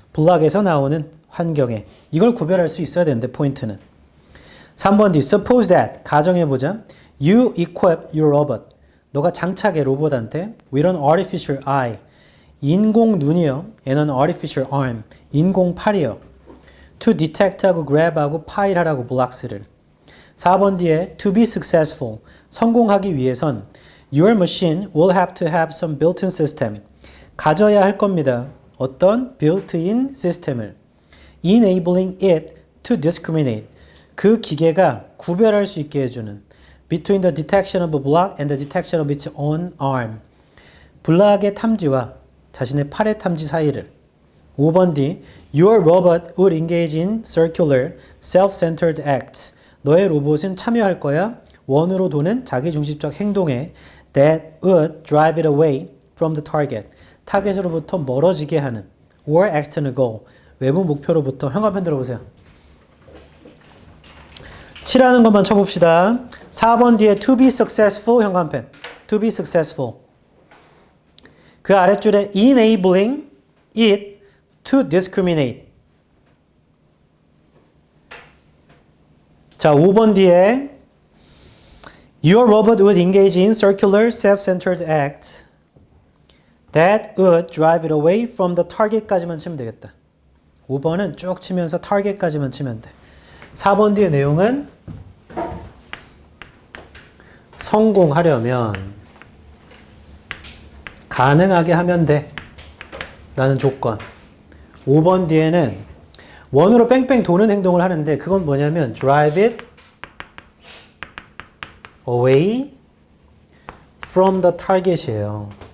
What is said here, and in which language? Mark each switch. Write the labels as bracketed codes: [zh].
[ko] 블록에서 나오는 환경에. 이걸 구별할 수 있어야 되는데 포인트는. 3번 뒤. [en] Suppose that. [ko] 가정해보자. [en] You equip your robot. [ko] 너가 장착해 로봇한테 [en] with an artificial eye. [ko] 인공 눈이요. [en] and an artificial arm. [ko] 인공 팔이요. to detect하고 grab하고 파일하라고 블록스를. 4번 뒤에 [en] to be successful. [ko] 성공하기 위해선 [en] your machine will have to have some built-in system. [ko] 가져야 할 겁니다. 어떤 built-in 시스템을. [en] enabling it to discriminate. [ko] 그 기계가 구별할 수 있게 해주는. [en] between the detection of a block and the detection of its own arm. [ko] 블록의 탐지와 자신의 팔의 탐지 사이를. 5번 D. [en] Your robot would engage in circular, self-centered acts. [ko] 너의 로봇은 참여할 거야. 원으로 도는 자기중심적 행동에 [en] that would drive it away from the target. [ko] 타겟으로부터 멀어지게 하는 [en] or external goal. [ko] 외부 목표로부터. 형광펜 들어보세요. 7하는 것만 쳐봅시다. 4번 뒤에 [en] to be successful [ko] 형광펜. [en] to be successful. [ko] 그 아랫줄에 [en] enabling it to discriminate. [ko] 자, 5번 뒤에 [en] Your robot would engage in circular, self-centered acts that would drive it away from the target [ko] 까지만 치면 되겠다. 5번은 쭉 치면서 target까지만 치면 돼. 4번 뒤의 내용은 성공하려면 가능하게 하면 돼 라는 조건. 5번 뒤에는 원으로 뺑뺑 도는 행동을 하는데 그건 뭐냐면 [en] drive it away from the target [ko] 이에요.